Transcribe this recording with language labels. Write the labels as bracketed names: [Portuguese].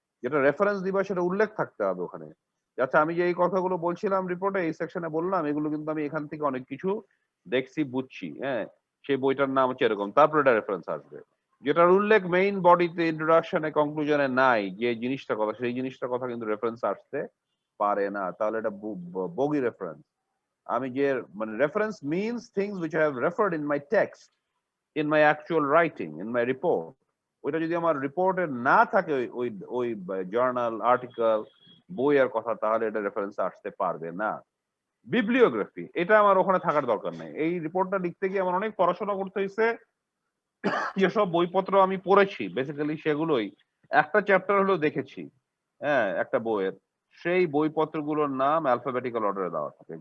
[Bangla] যেটা রেফারেন্স দিবা সেটা উল্লেখ থাকতে হবে ওখানে। আচ্ছা আমি যে এই কথাগুলো বলছিলাম রিপোর্টে এই সেকশনে বললাম, এগুলো কিন্তু আমি এখান থেকে অনেক কিছু দেখছি, বুঝছি, হ্যাঁ সেই বইটার নাম হচ্ছে এরকম, তারপরে এটা রেফারেন্স আসবে। যেটার উল্লেখ মেইন বডিতে, ইন্ট্রোডাকশনে, কনক্লুশনে নাই, যে জিনিসটা কথা, সেই জিনিসটার কথা কিন্তু রেফারেন্স আসতে পারে না, তাহলে এটা বগি রেফারেন্স। আমি যে মানে [English] Reference means things which I have referred in my text, in my actual writing, in my report. [Bangla] ওইটা যদি আমার রিপোর্টে না থাকে, ওই ওই জার্নাল, আর্টিকেল, বইয়ের কথা, তাহলে এটা রেফারেন্স আসতে পারবে না। বিবলিওগ্রাফি, এটা আমার ওখানে থাকার দরকার নেই। এই রিপোর্টটা লিখতে গিয়ে আমার অনেক পড়াশোনা করতে হয়েছে, যেসব বইপত্র আমি পড়েছি বেসিক্যালি সেগুলোই একটা চ্যাপ্টার হলো দেখেছি, হ্যাঁ একটা বইয়ের, সেই বইপত্রগুলোর নাম অ্যালফাবেটিক্যাল অর্ডারে দেওয়া থাকে।